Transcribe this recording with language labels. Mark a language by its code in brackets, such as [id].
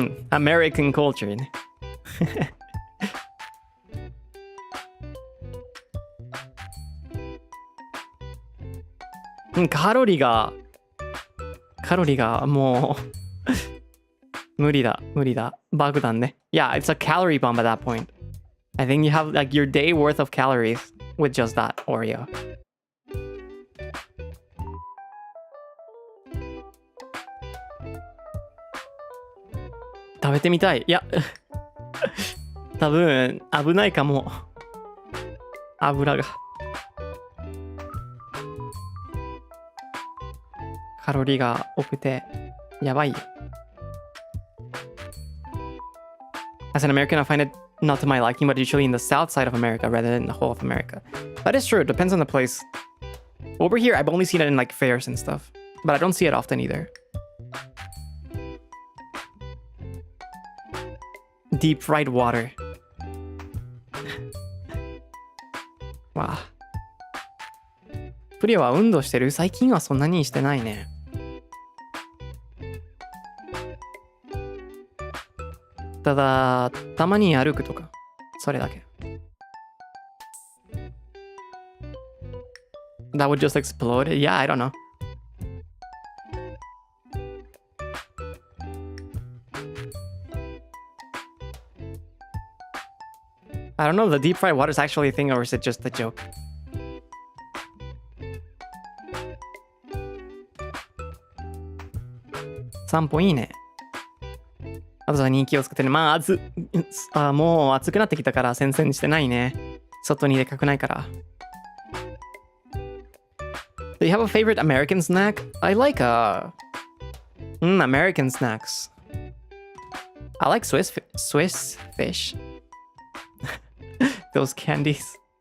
[en] American culture ね。 [ja] カロリーがもう無理だ。爆弾ね。 [en] Yeah, it's a calorie bomb at that point. I think you have like your day worth of calories with just that Oreo. [ja] 食べてみたい。いや、多分危ないかも。油が。カロリーが多くてやばいよ。 [en] As an American, I find it not to my liking, but usually in the south side of America rather than the whole of America. That is true. It depends on the place. Over here, I've only seen it in like fairs and stuff, but I don't see it often either. Deep fried water. [ja] わあ。プリオは運動してる？最近はそんなにしてないね。ただ、たまに歩くとか、それだけ。 [en] That would just explode? Yeah, I don't know. I don't know if the deep fried water is actually a thing or is it just a joke? [ja] 散歩いいね。あとさ、人気を作ってね。まあ、もう暑くなってきたから先々してないね。外に出かくないから。 [en] Do you have a favorite American snack? I like American snacks. I like Swiss fish. Those candies.